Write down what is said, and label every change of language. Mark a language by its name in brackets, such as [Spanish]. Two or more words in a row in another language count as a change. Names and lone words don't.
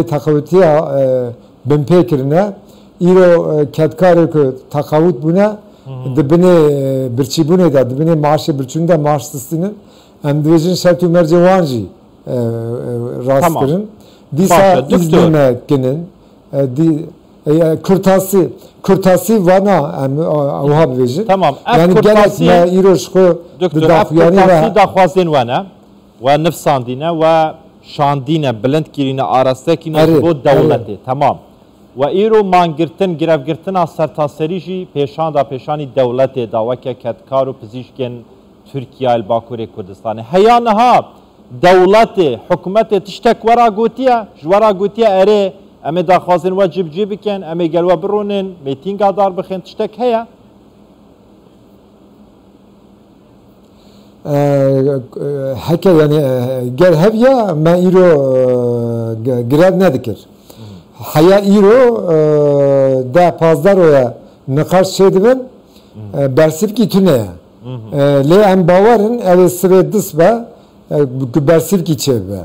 [Kurdish] teqewûtiya binpê kirine îro ketkarê ku teqewût bûne dibinê birçîbûnê de dibinê maaşê birçûnê de maaş distînin em dibêjin şert û mercê wan jî rast kirin dîsa îznê kinin kurtasî vana em wiha bibêjin tamam yani gelek me îro ji xwe دکتور اف داخوازین ونه و نفساندینه و شاندینه بلند کرینه آراسته کینه بو دولته تمام و ایرو مانگرتن گرفگرتن سرتاسری جی پیشان دا پیشانی دولته دا وکه کتکار و پزیشکن ترکیه الباکور کردستان هیا نها دولته حکومت تشتک ورا گوتیه جورا گوتیه اره امی داخوازین و جب بکن امی گلوه برونن میتینگا دار بخین تشتک هیا heke yani gel hevya me îro grev nedikir heya îro de pazdaroya niqaş çêdibin bersivkî tune ye lê em bawerin ev ê sibê dis be bersivkî çêbibe